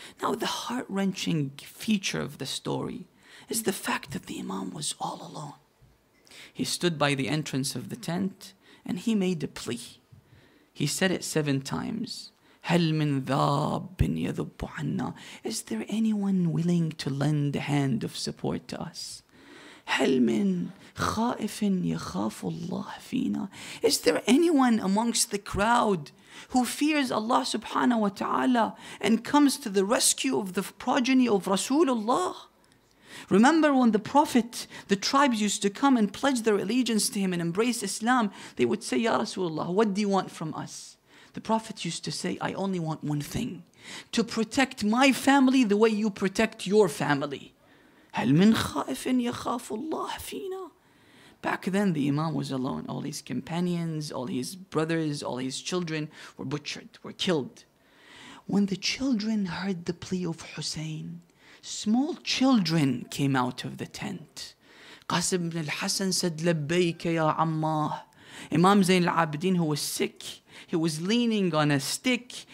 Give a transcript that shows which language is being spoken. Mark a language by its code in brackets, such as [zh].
[en] Now, the heart-wrenching feature of the story is the fact that the Imam was all alone. He stood by the entrance of the tent and he made a plea. He said it 7 times. [ar] هل من ذاب يذب عنا? [en] Is there anyone willing to lend a hand of support to us? [ar] هل من خائف يخاف الله فينا? [en] Is there anyone amongst the crowd who fears Allah subhanahu wa ta'ala and comes to the rescue of the progeny of Rasulullah? Remember when the Prophet, the tribes used to come and pledge their allegiance to him and embrace Islam, they would say, "Ya Rasulullah, what do you want from us?" The Prophet used to say, "I only want one thing, to protect my family the way you protect your family." [ar] هل من خائف يخاف الله فينا? [en] Back then the Imam was alone. All his companions, all his brothers, all his children were butchered, were killed. When the children heard the plea of Hussein, small children came out of the tent. Qasim ibn al-Hassan said, "Labbayka ya Ammah." Imam Zayn al-Abidin, who was sick, he was leaning on a stick.